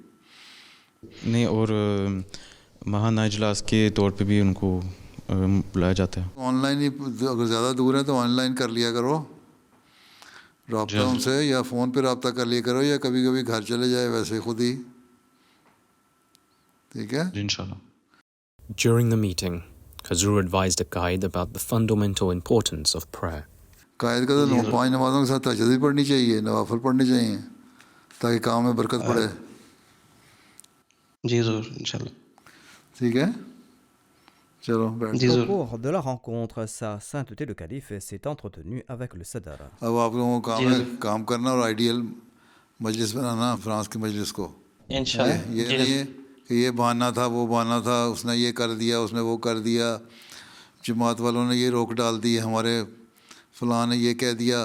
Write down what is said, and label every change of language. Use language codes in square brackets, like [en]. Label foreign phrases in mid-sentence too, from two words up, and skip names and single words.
[ur] نہیں، اور ماہانہ اجلاس کے طور پہ بھی ان کو بلایا جاتا ہے. [en] on line [ur] ہی اگر زیادہ دور ہیں تو [en] on line [ur] کر لیا کرو رابطہ ان سے، یا فون پہ رابطہ کر لیا کرو، یا کبھی کبھی گھر چلے جائے ویسے خود ہی. ٹھیک ہے جی انشاءاللہ. [en] During the meeting, Hazur advised the Qaid about the fundamental importance of prayer. [ur] قائد کا تو 5 نمازوں کے ساتھ تہجد بھی پڑھنی چاہیے، نوافل پڑھنے چاہیے تاکہ کام میں برکت پڑے. جی ضرور انشاءاللہ. ٹھیک ہے، چلو بیٹھ. [fr] Au cours de la rencontre, Sa Sainteté le Calife s'est entretenu avec le Sadr. [ur] اب آپ لوگوں کو کام ہے کام کرنا اور آئیڈیل مجلس بنانا فرانس کی مجلس کو. انشاءاللہ. یہ نہیں ہے کہ یہ بہانہ تھا وہ بہانہ تھا، اس نے یہ کر دیا اس نے وہ کر دیا، جماعت والوں نے یہ روک ڈال دی، ہمارے فلاں نے یہ کہہ دیا.